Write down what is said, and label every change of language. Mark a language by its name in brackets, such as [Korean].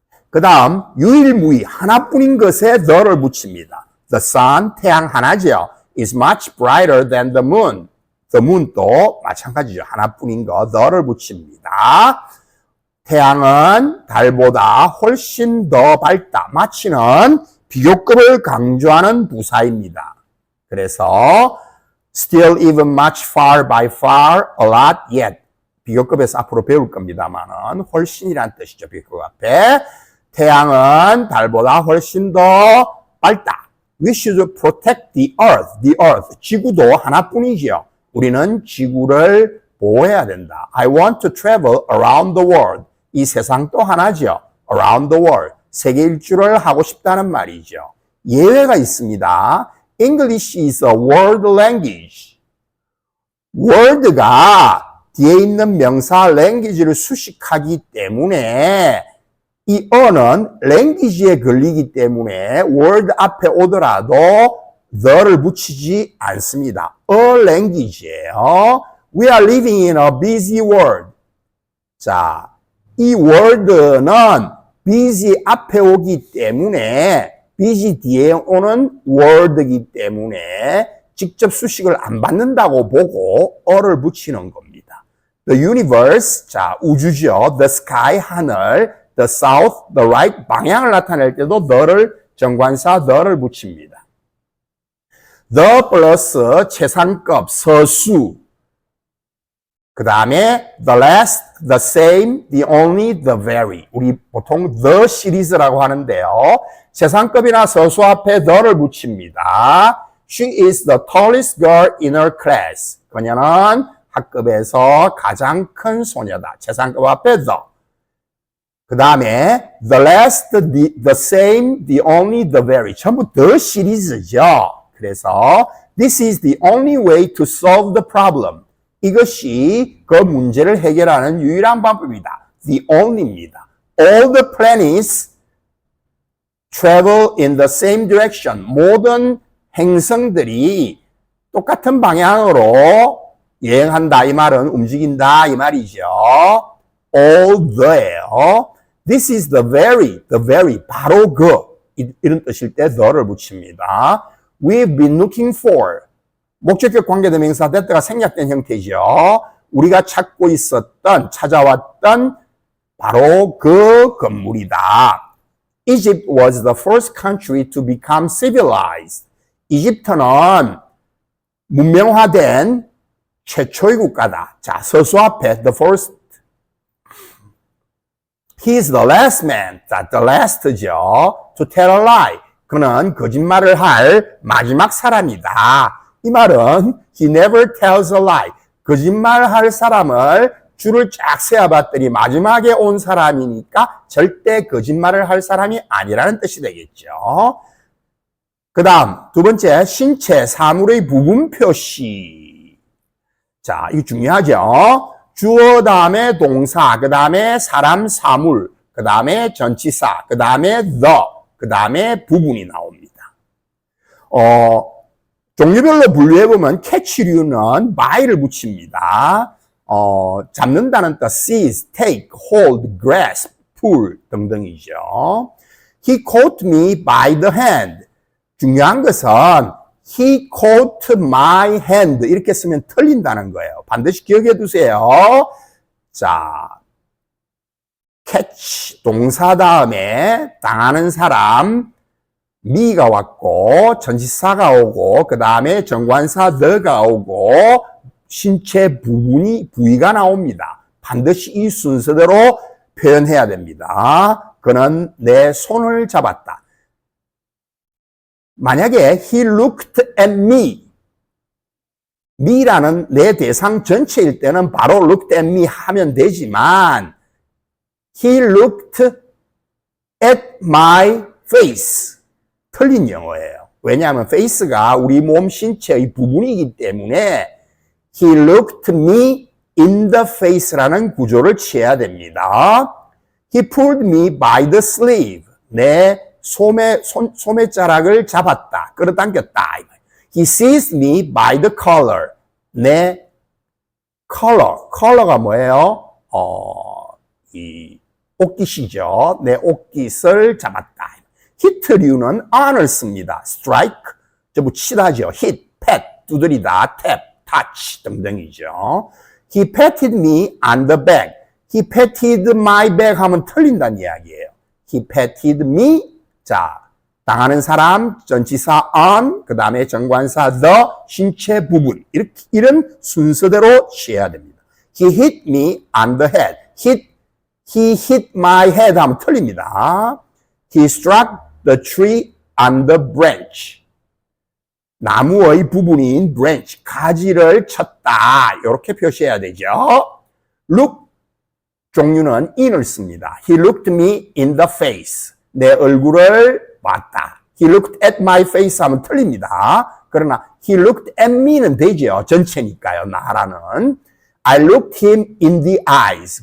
[Korean] 그 다음 유일무이 하나뿐인 것에 the를 붙입니다. [English] The sun, [Korean] 태양 하나죠. [English] is much brighter than the moon. [Korean] The moon도 마찬가지죠. 하나뿐인 거 the를 붙입니다. 태양은 달보다 훨씬 더 밝다. 마치는 비교급을 강조하는 부사입니다. 그래서 [English] still even much far by far a lot yet. [Korean] 비교급에서 앞으로 배울 겁니다만은 훨씬이란 뜻이죠. 비교급 앞에 태양은 달보다 훨씬 더 밝다. [English] We should protect the earth. The earth. [Korean] 지구도 하나뿐이죠. 우리는 지구를 보호해야 된다. [English] I want to travel around the world. [Korean] 이 세상 또 하나죠. [English] Around the world. [Korean] 세계 일주를 하고 싶다는 말이죠. 예외가 있습니다. [English] English is a world language. [Korean] word가 뒤에 있는 명사 language를 수식하기 때문에 이 어는 language에 걸리기 때문에 word 앞에 오더라도 the를 붙이지 않습니다. [English] a language예요. We are living in a busy world. [Korean] 자, 이 word는 busy 앞에 오기 때문에 busy 뒤에 오는 word이기 때문에 직접 수식을 안 받는다고 보고 어를 붙이는 겁니다. The universe, 자, 우주죠. The sky, 하늘. [English] The south, the right, [Korean] 방향을 나타낼 때도 the를 정관사 the를 붙입니다. The 플러스 최상급, 서수. 그 다음에 [English] the last, the same, the only, the very. [Korean] 우리 보통 the 시리즈라고 하는데요. 최상급이나 서수 앞에 the를 붙입니다. [English] She is the tallest girl in her class. [Korean] 그녀는 학급에서 가장 큰 소녀다. 최상급 앞에 the. 그 다음에 [English] the last, the same, the only, the very. [Korean] 전부 the 시리즈죠. 그래서 [English] this is the only way to solve the problem. [Korean] 이것이 그 문제를 해결하는 유일한 방법이다. [English] The only입니다. All the planets travel in the same direction. [Korean] 모든 행성들이 똑같은 방향으로 여행한다. 이 말은 움직인다. 이 말이죠. All the예요. [English] This is the very, [Korean] 바로 그. 이런 뜻일 때 the를 붙입니다. [English] We've been looking for. [Korean] 목적격 관계대명사 that가 생략된 형태죠. 우리가 찾고 있었던, 찾아왔던 바로 그 건물이다. [English] Egypt was the first country to become civilized. [Korean] 이집트는 문명화된 최초의 국가다. 자, 서수 앞에 the first. [English] He is the last man. 자, the last죠. To tell a lie. [Korean] 그는 거짓말을 할 마지막 사람이다. 이 말은 [English] he never tells a lie. [Korean] 거짓말할 사람을 줄을 쫙 세어봤더니 마지막에 온 사람이니까 절대 거짓말을 할 사람이 아니라는 뜻이 되겠죠. 그 다음 두 번째 신체 사물의 부분 표시. 자, 이거 중요하죠. 주어 다음에 동사, 그 다음에 사람 사물, 그 다음에 전치사, 그 다음에 the, 그 다음에 부분이 나옵니다. 종류별로 분류해보면 catch류는 by를 붙입니다. 잡는다는 뜻, seize, take, hold, grasp, pull 등등이죠. [English] He caught me by the hand. [Korean] 중요한 것은 [English] he caught my hand [Korean] 이렇게 쓰면 틀린다는 거예요. 반드시 기억해 두세요. 자, catch 동사 다음에 당하는 사람 me가 왔고 전치사가 오고 그 다음에 정관사 the가 오고 신체 부위가 나옵니다. 반드시 이 순서대로 표현해야 됩니다. 그는 내 손을 잡았다. 만약에 [English] he looked at me, [Korean] me라는 내 대상 전체일 때는 바로 [English] looked at me [Korean] 하면 되지만 [English] he looked at my face. [Korean] 틀린 영어예요. 왜냐하면 face가 우리 몸 신체의 부분이기 때문에 [English] he looked me in the face라는 [Korean] 구조를 취해야 됩니다. [English] He pulled me by the sleeve. [Korean] 내 소매자락을 잡았다. 끌어당겼다. [English] He seized me by the collar. [Korean] 내 collar가 뭐예요? 이 옷깃이죠. 내 옷깃을 잡았다. hit류는 on을 씁니다. strike, 전부 치다죠. hit, pat, 두드리다, tap, touch 등등이죠. [English] He patted me on the back. He patted my back [Korean] 하면 틀린다는 이야기예요. [English] He patted me. [Korean] 자, 당하는 사람, 전치사 on, 그 다음에 정관사 the, 신체 부분. 이런 순서대로 취해야 됩니다. [English] He hit me on the head. He hit my head [Korean] 하면 틀립니다. [English] He struck the tree on the branch. [Korean] 나무의 부분인 branch, 가지를 쳤다. 이렇게 표시해야 되죠. [English] look [Korean] 종류는 in을 씁니다. [English] He looked me in the face. [Korean] 내 얼굴을 봤다. [English] he looked at my face [Korean] 하면 틀립니다. 그러나 [English] he looked at me는 되죠. [Korean] 전체니까요. 나라는. [English] I looked him in the eyes.